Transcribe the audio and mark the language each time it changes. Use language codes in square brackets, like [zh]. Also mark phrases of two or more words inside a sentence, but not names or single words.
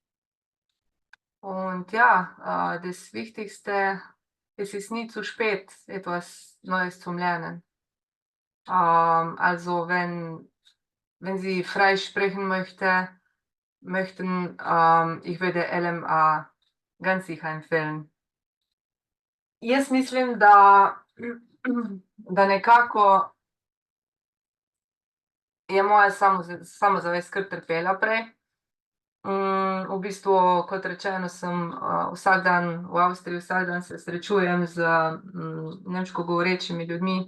[de] Und ja, das Wichtigste, es ist nie zu spät, etwas Neues zum Lernen. Also wenn Sie frei sprechen möchten, ich würde LMA ganz sicher empfehlen. [sl] Jaz mislim, da nekako je moja samozavest kar trpela prej. V bistvu, kot rečeno, sem vsak dan v Avstriji, vsak dan se srečujem z nemško govorečimi ljudmi.